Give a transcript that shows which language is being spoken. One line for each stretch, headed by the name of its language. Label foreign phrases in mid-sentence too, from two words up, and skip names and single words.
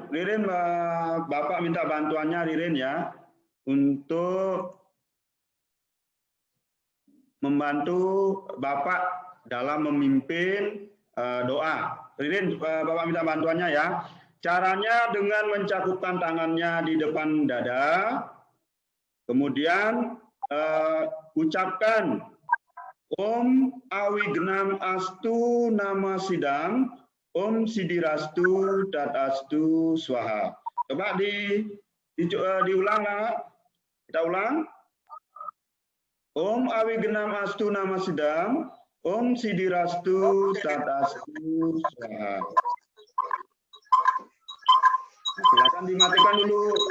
Indonesian: Ririn, Bapak minta bantuannya Ririn ya, untuk membantu Bapak dalam memimpin doa. Ririn, Bapak minta bantuannya ya. Caranya dengan mencakupkan tangannya di depan dada, kemudian ucapkan
Sanskrit: Om Awignam Astu Nama Sidam, Om Sidirastu Tatastu Swaha.
Indonesian: Coba diulang lah. Kita ulang.
Sanskrit: Om Awignam Astu Nama Sidam, Om Sidirastu Tatastu Swaha.
Indonesian: Silakan dimatikan dulu.